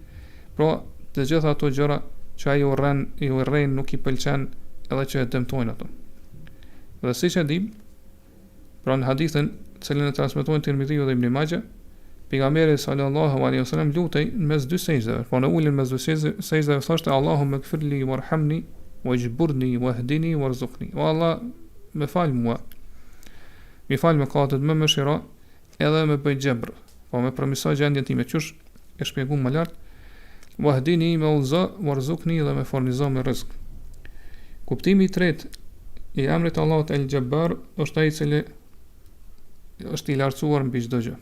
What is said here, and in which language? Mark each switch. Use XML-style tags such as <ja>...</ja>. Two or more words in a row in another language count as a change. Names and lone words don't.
<sq>Pra të gjitha ato gjëra që ai i urren nuk I pëlqen edhe që e dëmtojnë ato. Dhe siç e dim, pra në hadithin cilën e transmetojnë Tirmidhiu dhe Ibn Majah, pejgamberi</sq> <ar>صلى الله عليه وسلم</ar> <sq>lutej në mes dy sejdave. Po në ulën mes dy sejdave thoshte</sq> <ar>اللهم اغفر لي وارحمني واجبرني واهدني وارزقني.</ar> <sq>O Allah, më fal mua. Më fal mëkatet, më mëshiro, edhe më bëj xhebr. Po më përmirëso gjendjen time, qysh e shpjeguam më lart. Wahdini me udhëzo, warzuqni dhe më furnizo me rrezik. Kuptimi I tretë I emrit Allahut El-Xhebbar është ai I cili është I lartësuar mbi çdo gjë.</sq>